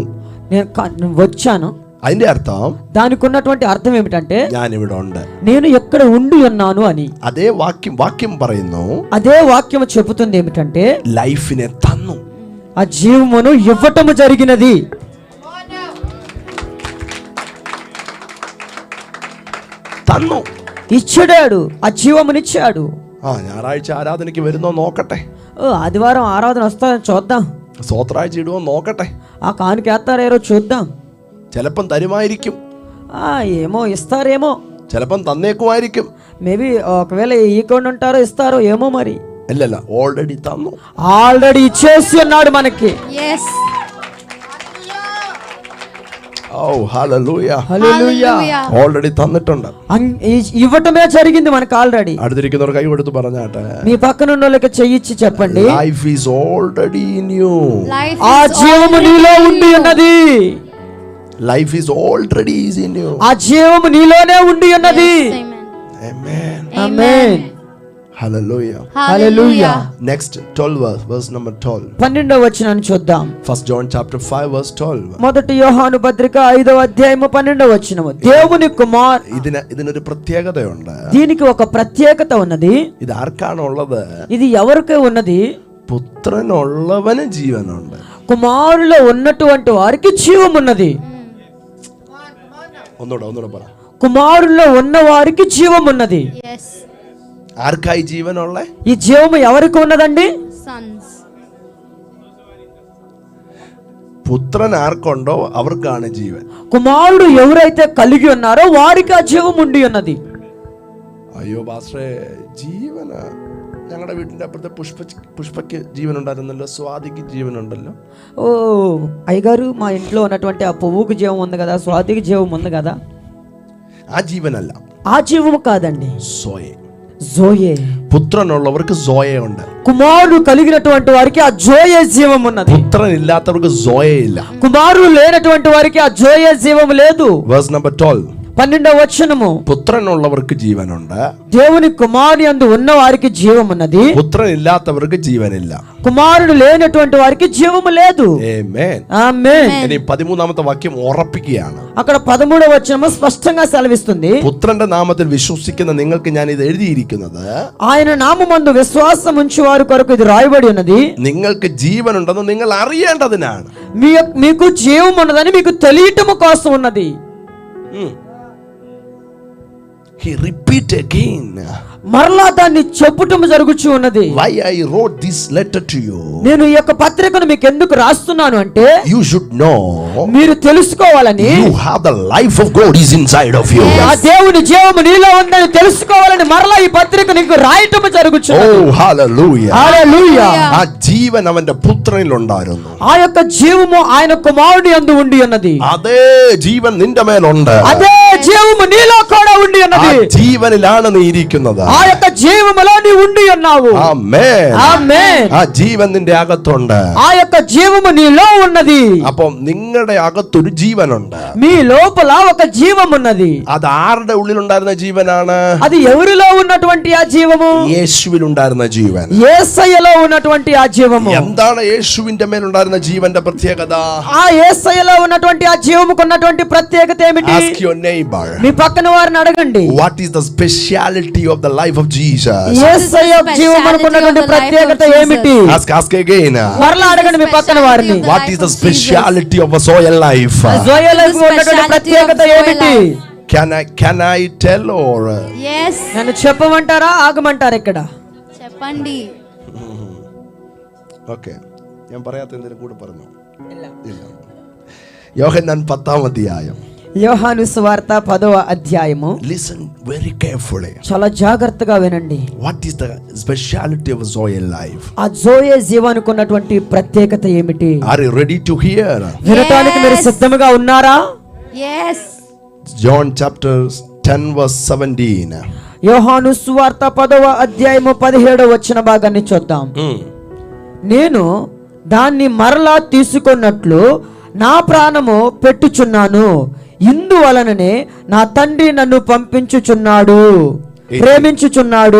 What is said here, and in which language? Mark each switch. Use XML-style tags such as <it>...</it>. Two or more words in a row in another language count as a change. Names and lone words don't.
<te>నేను వచ్చాను.</te> <ml>അതിന്റെ അർത്ഥം</ml> <te>దానికి ఉన్నటువంటి అర్థం ఏమిటంటే</te> <ml>ഞാൻ ഇവിടെ ഉണ്ട്.</ml> <te>నేను ఎక్కడ ఉండి ఉన్నాను అని.</te> <ml>അതേ വാക്യം പറയുന്നു,</ml> <te>అదే వాక్యం చెబుతుంది ఏమిటంటే</te> <ml>ലൈഫിനെ തന്നു.</ml> <te>ఆ జీవమును ఇవ్వటము జరిగినది.</te> <ml>തന്നു,</ml> <te>ఇచ్చాడు, ఆ జీవమునిచ్చాడు.</te> <ml>ഞായറാഴ്ച ആരാധനയ്ക്ക് വരുന്നോ നോക്കട്ടെ,</ml> <te>ఆదివారం ఆరాధన వస్తారని చూద్దాం,</te> <ml>സ്വത്രാഴ്ച ഇടുവോ നോക്കട്ടെ,</ml> <te>ఆ కానుకేస్తారేరో చూద్దాం,</te> <ml>ചിലപ്പം തരുമായിരിക്കും,</ml> <te>ఏమో ఇస్తారేమో,</te> <ml>ചിലപ്പം തന്നേക്കുമായിരിക്കും,</ml> <te>మేబీ ఒకవేళ ఈకొని ఉంటారో ఇస్తారో ఏమో. మరి</te> <ml>അല്ലല്ല, ഓൾറെഡി തന്നു.</ml> <te>ఆల్రెడీ ఇచ్చేసి ఉన్నాడు మనకి.</te> <en>Yes.</en> <ml>ഓ ഹല്ലേലൂയ,</ml> <te>హల్లెలూయా.</te> <ml>ഓൾറെഡി തന്നിട്ടുണ്ട്.</ml> <te>ఇవ్వటమే జరిగింది మనకు ఆల్రెడీ.</te> <ml>അടുത്തിരിക്കുന്നവർ കൈ കൊടുത്ത് പറഞ്ഞാട്ടെ,</ml> <te>మీ పక్కన ఉన్న వాళ్ళకి చెయ్యిచ్చి చెప్పండి,</te> <en>life is already in you.</en> <te>ఆ జీవము నీలో ఉండి ఉన్నది.</te> <en>life is already is in you.</en> <te>ఆ జీవము నీలోనే ఉండి ఉన్నది.</te> <ml>ആമേൻ.</ml> <te>ఆమేన్. హల్లెలూయా. హల్లెలూయా.</te> <en>నెక్స్ట్ 12 verse number 12.</en> <te>12వ వచనాన్ని చూద్దాం.</te> <en>First John chapter 5 verse 12.</en> <te>మొదటి యోహాను పత్రిక 5వ అధ్యాయము 12వ వచనము. దేవుని కుమార్,</te> <ml>ഇതിനൊരു പ്രത്യേകതയുണ്ട്.</ml> <te>దీనికి ఒక ప్రత్యేకత ఉన్నది.</te> <ml>ഇത് ആർക്കാണ് ഉള്ളത്?</ml> <te>ఇది ఎవరికి ఉన్నది?</te> <ml>പുത്രനുള്ളവന് ജീവനുണ്ട്.</ml> <te>కుమారులో ఉన్నటువంటి వారికి జీవం ఉన్నది.</te> <ml>ഒന്നുകൂടെ പറ.</ml> <te>కుమారులో ఉన్న వారికి జీవం ఉన్నది.</te> <en>Yes.</en> <ml>ആർക്കായി ജീവനുള്ള?</ml> <te>ఈ జీవము ఎవరికి ఉన్నదండి?</te> <en>Sons.</en> <ml>പുത്രൻ ആർക്കുണ്ടോ അവർക്കാണ് ജീവൻ.</ml> <te>కుమారుడు ఎవరైతే కలిగి ఉన్నారో వారికి ఆ జీవం ఉండి ఉన్నది.</te> <ml>അയ്യോ പാസ്റ്ററെ, ജീവന ഞങ്ങളുടെ വീട്ടിന്റെ അപ്പുറത്തെ പുഷ്പയ്ക്ക് ജീവൻ ഉണ്ടായിരുന്നല്ലോ, സ്വാതിക്ക് ജീവൻ ഉണ്ടല്ലോ.</ml> <te>ఓ అయ్యగారు, మా ఇంట్లో ఉన్నటువంటి ఆ పువ్వుకి జీవం ఉంది కదా, స్వాతికి జీవం ఉంది కదా.</te> <ml>ആ ജീവനല്ല,</ml> <te>ఆ జీవము కాదండి,</te> <ml>സോയെ.</ml> <te>జోయే.</te> <ml>പുത്രനുള്ളവർക്ക് സോയെ ഉണ്ട്.</ml> <te>కుమారుడు కలిగినటువంటి వారికి ఆ జోయే జీవం ఉన్నది.</te> <ml>പുത്രൻ ഇല്ലാത്തവർക്ക് സോയെ ഇല്ല.</ml> <te>కుమారుడు లేనటువంటి వారికి ఆ జోయే జీవం లేదు.</te> <en>Verse number 12.</en> <te>12వ వచనము,</te> <ml>പുത്രനുള്ളവർക്ക് ജീവനുണ്ട്,</ml> <te>దేవుని కుమారుని యందు ఉన్న వారికి జీవం ఉన్నది,</te> <ml>പുത്രൻ ഇല്ലാത്തവർക്ക് ജീവനില്ല.</ml> <te>కుమారుడు లేనటువంటి వారికి జీవము లేదు.</te> <ml>ആമേൻ.</ml> <te>ఆమేన్.</te> <ml>ഇനി 13ാമത്തെ വാക്യം ഉറപ്പിക്കുകയാണ്.</ml> <te>అక్కడ 13వ వచనము స్పష్టంగా సెలవిస్తుంది,</te> <ml>പുത്രന്റെ നാമത്തിൽ വിശ്വസിക്കുന്ന നിങ്ങൾക്ക് ഞാൻ ഇത് എഴുതിയിരിക്കുന്നത്</ml> <te>ఆయన నామమందు విశ్వాసం ఉంచు వారి కొరకు ఇది రాయబడి ఉన్నది,</te> <ml>നിങ്ങൾക്ക് ജീവനുണ്ടെന്ന് നിങ്ങൾ അറിയേണ്ടതിനാണ്.</ml> <te>మీకు జీవం ఉన్నదని మీకు తెలియటము కోసం ఉన్నది.</te> <en>He repeat again.</en> <te>మరలా దాన్ని చెప్పుటము జరుగుచూ ఉన్నది.</te> <en>Why I wrote this letter to you?</en> <te>నేను ఈ యొక్క పత్రికను మీకు ఎందుకు రాస్తున్నాను అంటే,</te> <en>You should know</en> <te>మీరు తెలుసుకోవాలని,</te> <en>you have the life of God is inside of you.</en> <te>ఆ దేవుని జీవము నీలో ఉందని తెలుసుకోవాలని మరలా ఈ పత్రిక నీకు రాయటము జరుగుచున్నది.</te> <en>Oh hallelujah.</en> <te>హల్లెలూయా.</te> <ml>ആ ജീവൻ അവന്റെ പുത്രനിൽ ഉണ്ടായിരുന്നു.</ml> <te>ఆ యొక్క జీవము ఆయన కుమారుడి యందు ఉండి ఉన్నది.</te> <ml>അതേ ജീവൻ നിന്റെ മേലുണ്ട്.</ml> <te>అదే జీవము నీలో కూడా ఉండి</te> <ml>ആ</ml> <te>ఉన్నది.</te> <ml>ജീവനിലാണ് നീ ഇരിക്കുന്നത്.</ml> <te>ఆ యొక్క జీవములో నీ ఉండి ఉన్నావు.</te> <ml>ആമേൻ.</ml> <te>ఆమేన్.</te> <ml>ആ ജീവൻ നിന്റെ അകത്തുണ്ട്.</ml> <te>ఆ యొక్క జీవము నీలో ఉన్నది.</te> <ml>അപ്പം നിങ്ങളുടെ അകത്തൊരു ജീവനുണ്ട്.</ml> <te>మీ లోపల ఒక జీవం ఉన్నది.</te> <ml>അത് ആരുടെ ഉള്ളിലുണ്ടായിരുന്ന ജീവനാണ്?</ml> <te>అది ఎవరిలో ఉన్నటువంటి ఆ జీవము?</te> <ml>യേശുവിൽ ഉണ്ടായിരുന്ന ജീവൻ.</ml> <te>యేసయ్యలో ఉన్నటువంటి ఆ జీవము.</te> <ml>എന്താണ് യേശുവിന്റെ മേലുണ്ടായിരുന്ന ജീവന്റെ പ്രത്യേകത?</ml> <te>ఆ యేసయ్యలో ఉన్నటువంటి ఆ జీవముకు ఉన్నటువంటి ప్రత్యేకత ఏమిటి?</te> <en>Ask your neighbor.</en> <te>మీ పక్కన వారిని అడగండి.</te> <en>What is the speciality of the life of Jesus?</en> <te>యేసయ్య జీవముకు ఉన్నటువంటి ప్రత్యేకత ఏమిటి?</te> <en>Ask again.</en> <te>మరలా అడగండి మీ పక్కన వారిని.</te> <en>What is the speciality of a soil life?</en> <te>జోయలకు ఉన్నటువంటి ప్రత్యేకత ఏమిటి?</te> <en>Can I tell or? Yes.</en> <te>నన్ను చెప్పమంటారా, ఆగమంటారా? ఇక్కడ చెప్పండి.</te> <en>Okay.</en> <ml>ഞാൻ പറയാത്ത എന്തെങ്കിലും കൂടെ പറഞ്ഞു ഇല്ല. യോഹന്നാൻ 10ാം അധ്യായം.</ml> <te>యోహాను సువార్త 10వ అధ్యాయము.</te> <en>Listen very carefully.</en> <te>చాలా జాగ్రత్తగా వినండి.</te> <en>What is the speciality of soil life?</en> <te>ఆ జోయే జీవానికి ఉన్నటువంటి ప్రత్యేకత ఏమిటి?</te> <en>Are you ready to hear?</en> <te>వినటానికి మీరు సిద్ధంగా ఉన్నారా?</te> <en>Yes. John chapter 10 verse 17.</en> <te>యోహాను సువార్త 10వ అధ్యాయము 17వ వచన భాగాన్ని చూద్దాం. నేను దాన్ని మరలా తీసుకున్నట్లు నా ప్రాణము పెట్టుచున్నాను, ఇందువలననే నా తండ్రి నన్ను పంపించుచున్నాడు, ప్రేమించుచున్నాడు.</te>